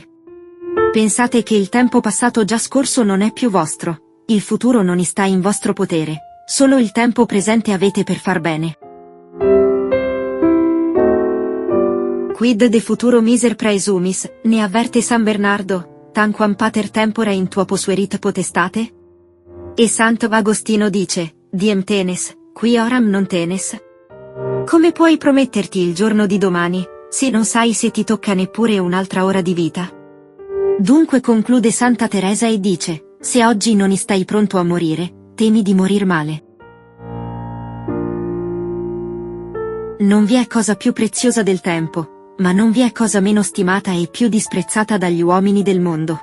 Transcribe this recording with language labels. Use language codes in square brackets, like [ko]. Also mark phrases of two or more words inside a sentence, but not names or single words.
[it] Pensate che il tempo passato già scorso non è più vostro, il futuro non sta in vostro potere, solo il tempo presente avete per far bene. [la] Quid de futuro miser praesumis, [it] ne avverte San Bernardo, [la] tanquam pater tempora in tuo posuerit potestate? [it] E Sant'Agostino dice, [la] diem tenes, qui oram non tenes. [it] Come puoi prometterti il giorno di domani, se non sai se ti tocca neppure un'altra ora di vita? Dunque conclude Santa Teresa e dice, se oggi non stai pronto a morire, temi di morir male. Non vi è cosa più preziosa del tempo, ma non vi è cosa meno stimata e più disprezzata dagli uomini del mondo.